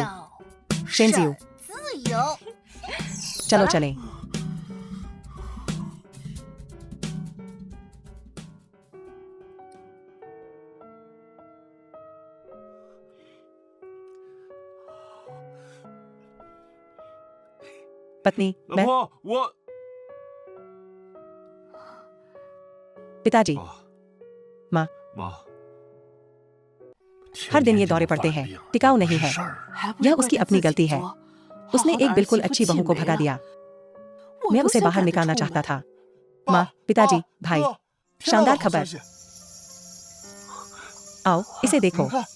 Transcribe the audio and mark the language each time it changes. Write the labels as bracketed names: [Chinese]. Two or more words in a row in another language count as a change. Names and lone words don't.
[Hindi] शेंजियो। चलो चलें। पत्नी, मैं। [Chinese] 老婆，我 [Hindi] पिताजी, [Chinese] 妈 [Hindi] हर दिन ये दौरे पड़ते हैं, टिकाऊ नहीं है। यह उसकी अपनी गलती है। उसने एक बिल्कुल अच्छी बहू को भगा दिया। मैं उसे बाहर निकालना चाहता था। माँ, पिताजी, भाई, शानदार खबर। आओ, इसे देखो।